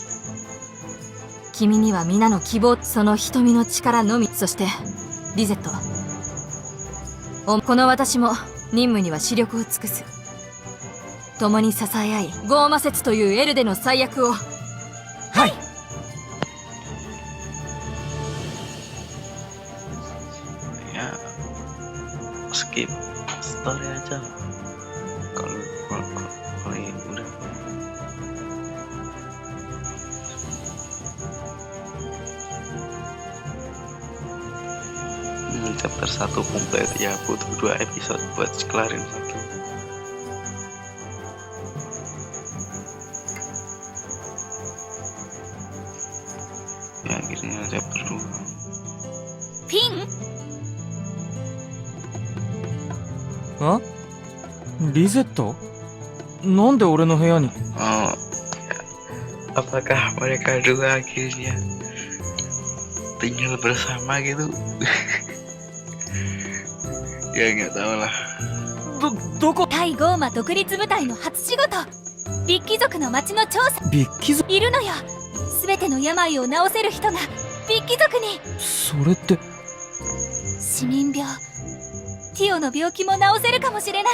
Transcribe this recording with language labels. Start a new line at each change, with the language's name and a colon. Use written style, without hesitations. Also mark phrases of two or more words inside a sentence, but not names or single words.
Japanese: 君には皆の希望、その瞳の力のみ。そしてリゼット、この私も任務には死力を尽くす。共に支え合いゴーマ節というエルデの最悪を。はい。
Indonesian: Ya skip story aja kalau ini udah. Chapter 1 komplit ya, butuh 2 episode buat kelarin satu. Ya akhirnya chapter 2.
Japanese: フィン、あ？リゼット？なんで俺の部屋に？
Indonesian: Oh, apakah mereka dua akhirnya tinggal bersama gitu? Ya nggak tahu lah.
Japanese: どこ？対ゴーマ独立部隊の初仕事、ビッキ族の町の調査。ビッキ族？いるのよ。すべての病を治せる人がビッキ族に。それって。市民病、ティオの病気も治せるかもしれない。